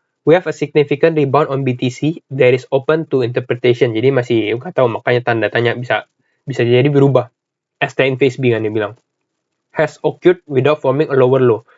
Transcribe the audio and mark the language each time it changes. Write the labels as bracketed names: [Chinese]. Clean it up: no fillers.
[English] We have a significant rebound on BTC that is open to interpretation. [Indonesian] Jadi masih nggak tahu, makanya tanda tanya bisa jadi berubah. [English] ST in phase B [Indonesian] kan dia bilang. [English] Has occurred without forming a lower low.